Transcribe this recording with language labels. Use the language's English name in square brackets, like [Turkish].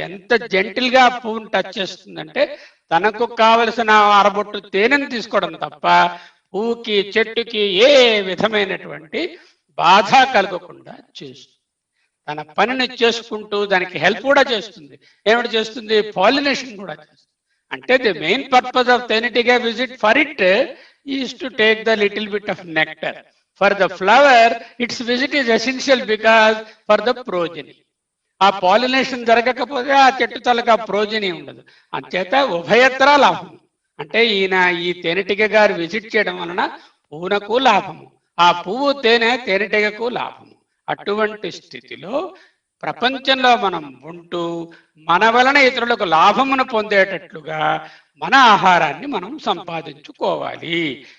[Telugu] ఎంత జెంటిల్ గా ఆ పువ్వుని టచ్ చేస్తుందంటే తనకు కావలసిన అరబొట్టు తేనెను తీసుకోవడం తప్ప పువ్వుకి చెట్టుకి ఏ విధమైనటువంటి బాధ కలగకుండా చేస్తుంది. తన పనిని చేసుకుంటూ దానికి హెల్ప్ కూడా చేస్తుంది. ఏమిటి చేస్తుంది? పాలినేషన్ కూడా చేస్తుంది. అంటే [English] The main purpose of తేనెటీగ visit for it is to take the little bit of nectar. For the flower, its visit is essential because for the progeny. [Telugu] ఆ పాలినేషన్ జరగకపోతే ఆ చెట్టు తలకు ఆ ప్రోజని ఉండదు. అంచేత ఉభయత్రా లాభం. అంటే ఈ తేనెటీగ గారు విజిట్ చేయడం వలన పువ్వునకు లాభము, ఆ పువ్వు తేనెటీగకు లాభము. అటువంటి స్థితిలో ప్రపంచంలో మనం ఉంటూ మన వలన ఇతరులకు లాభమును పొందేటట్లుగా మన ఆహారాన్ని మనం సంపాదించుకోవాలి.